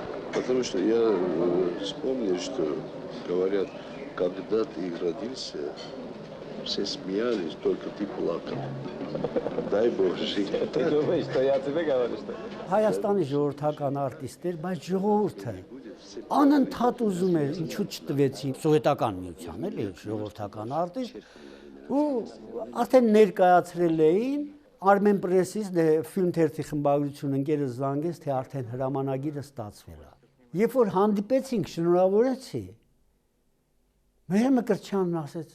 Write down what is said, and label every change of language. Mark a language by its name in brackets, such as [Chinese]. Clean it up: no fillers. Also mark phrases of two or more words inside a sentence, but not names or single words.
[Russian] Потому что я вспомнил, что говорят, когда ты родился, все смеялись, только ты плакал. Дай Бог жить. Ты думаешь, что я тебе говорю, что... [Armenian] Հայաստանի ժողովրդական արտիստեր, բայց ժողովուրդը անընդհատ ուզում էր, ինչու չտվեցին սովետական միության, էլի ժողովրդական արտիստ, ու արդեն ներկայացրել էին Armen Press-ից ֆիլմ թերթի խմբագրություն ընկերս զանգեց, թե արդեն հրամանագիրը ստացվել է։ Երբ որ հանդիպեցինք, շնորհավորեցի, Մհեր Մկրտչյանն ասեց.